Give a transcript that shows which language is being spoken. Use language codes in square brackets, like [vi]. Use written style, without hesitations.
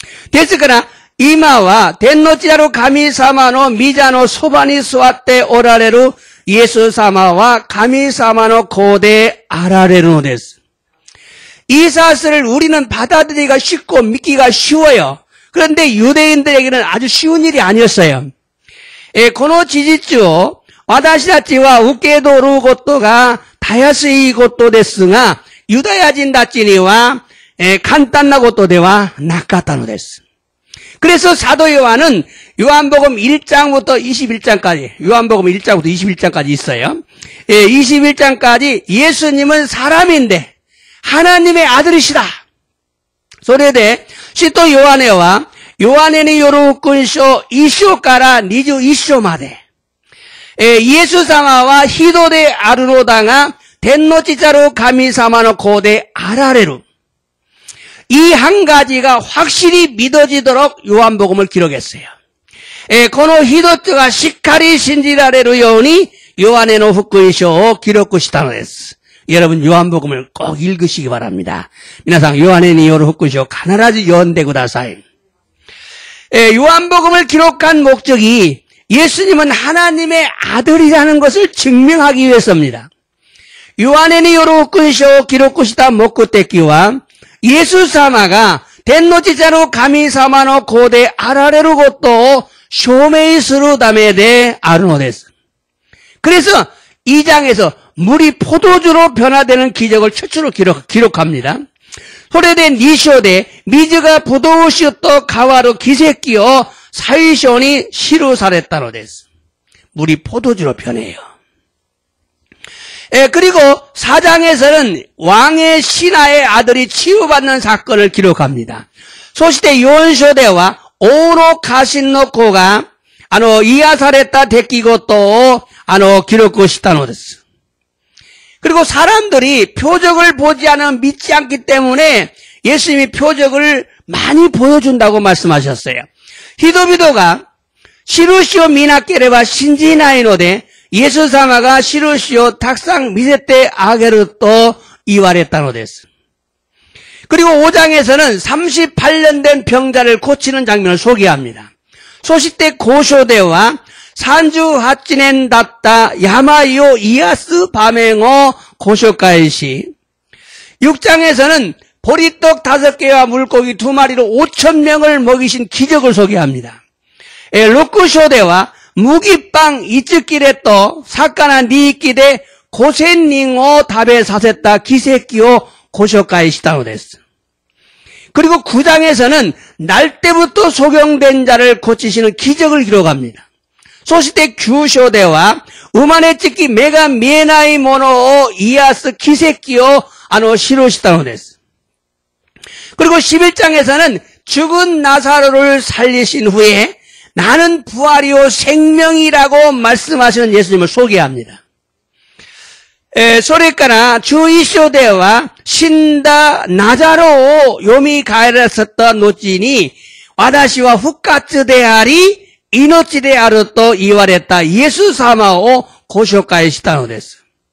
[ja] ですから今は天の地なる神様の御座のそばに座っておられるイエス様は神様の子であられるのです. [ko] 이 사실을 우리는 받아들이기가 쉽고 믿기가 쉬워요. 그런데 유대인들에게는 아주 쉬운 일이 아니었어요. [ja] この事実を私たちは受け取ることがたやすいことですが、ユダヤ人たちには簡単なことではなかったのです. [ko] 그래서 사도 요한은 요한복음 1장부터 21장까지, 요한복음 1장부터 21장까지 있어요. 21장까지 예수님은 사람인데 하나님의 아들이시다. [ja] それで使徒ヨハネはヨハネによる福音書1章から21章までイエス様は人であるのだが天の地ざる神様の子であられる. [ko] 이 한 가지가 확실히 믿어지도록 요한복음을 기록했어요. [ja] この一つがしっかり信じられるようにヨハネの福音書を記録したのです. [ko] 여러분 요한복음을 꼭 읽으시기 바랍니다. [ja] 皆さん 요한에よる福音書を必ず読んでください. [ko] 요한복음을 기록한 목적이 예수님은 하나님의 아들이라는 것을 증명하기 위해서입니다. [ja] 요한에よる福音書を記録した目的はイエス様が天の地ざる神様の子であられることを証明するためであるのです. [ko] 그래서 2장에서 물이 포도주로 변화되는 기적을 최초로 기록합니다. [ja] それで2章で水が葡萄酒と変わる奇跡を最初に記されたのです. [ko] 물이 포도주로 변해요. 그리고 4장에서는 왕의 신하의 아들이 치유받는 사건을 기록합니다. [ja] そして4章では王の家臣の子が癒された出来事を記録したのです. [ko] 그리고 사람들이 표적을 보지 않으면 믿지 않기 때문에 예수님이 표적을 많이 보여준다고 말씀하셨어요. [ja] 人々が印を見なければ信じないのでイエス様が印をたくさん見せてあげると言われたのです. [ko] 그리고 5장에서는 38년 된 병자를 고치는 장면을 소개합니다. [ja] そして5章では38年だった病を癒す場面をご紹介し [ko] 6장에서는 보리떡 5개와 물고기 2마리로 5,000명을 먹이신 기적을 소개합니다. [ja] 6章では麦パン5切れと魚2匹で5000人を食べさせた奇跡をご紹介したのです. [ko] 그리고 9장에서는 날 때부터 소경된 자를 고치시는 기적을 기록합니다. [ja] そして9章では生まれつき目が見えないものを癒す奇跡を記したのです. [ko] 그리고 11장에서는 죽은 나사로를 살리신 후에 나는 부활이요 생명이라고 말씀하시는 예수님을 소개합니다. [ja] それから11章では死んだナザロを蘇らせた後に私は復活であり命であると言われたイエス様をご紹介したのです.